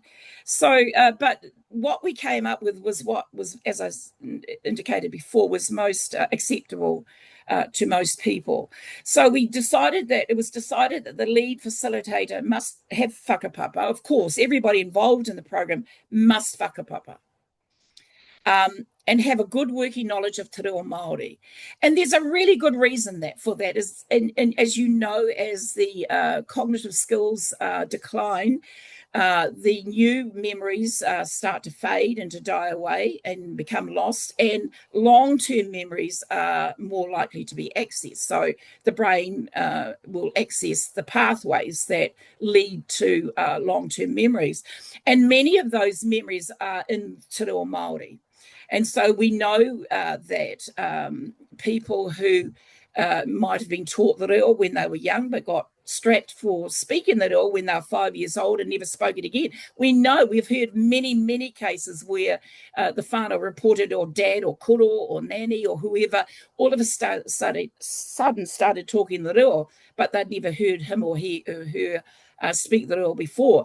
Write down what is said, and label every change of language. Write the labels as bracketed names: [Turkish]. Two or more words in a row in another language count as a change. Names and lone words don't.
[English] So, but what we came up with was what was, as I indicated before, was most acceptable to most people. So it was decided that the lead facilitator must have whakapapa. Of course, everybody involved in the program must whakapapa. And have a good working knowledge of [Māori] te reo Māori. [English] And there's a really good reason for that is, and as you know, as the cognitive skills decline, the new memories start to fade and to die away and become lost, and long-term memories are more likely to be accessed. So the brain will access the pathways that lead to long-term memories. And many of those memories are in [Māori] te reo Māori. [English] And so we know that people who might have been taught the reo when they were young but got strapped for speaking the reo when they're 5 years old and never spoke it again. We know, we've heard many cases where the whānau reported, or dad or koro or nanny or whoever, all of a sudden started talking the reo, but they'd never heard him or her speak the reo before.